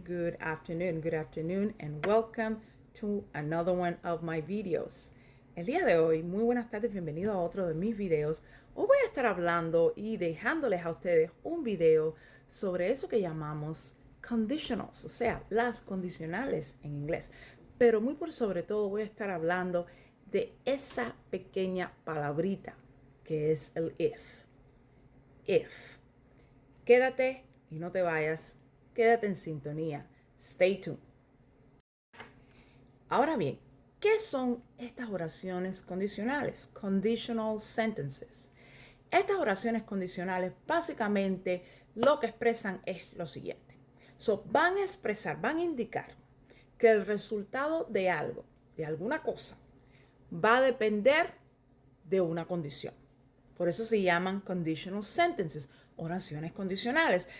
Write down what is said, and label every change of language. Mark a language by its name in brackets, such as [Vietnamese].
[English] Good afternoon, and welcome to another one of my videos. [Spanish] El día de hoy, muy buenas tardes, bienvenido a otro de mis videos. Hoy voy a estar hablando y dejándoles a ustedes un video sobre eso que llamamos conditionals, o sea, las condicionales en inglés. Pero muy por sobre todo voy a estar hablando de esa pequeña palabrita que es el if. If. Quédate y no te vayas, quédate en sintonía. [English] Stay tuned. [Spanish] Ahora bien, ¿qué son estas oraciones condicionales? [English] Conditional sentences. [Spanish] Estas oraciones condicionales básicamente lo que expresan es lo siguiente. Van a expresar, van a indicar que el resultado de algo, de alguna cosa, va a depender de una condición. Por eso se llaman [English] conditional sentences, [Spanish] oraciones condicionales.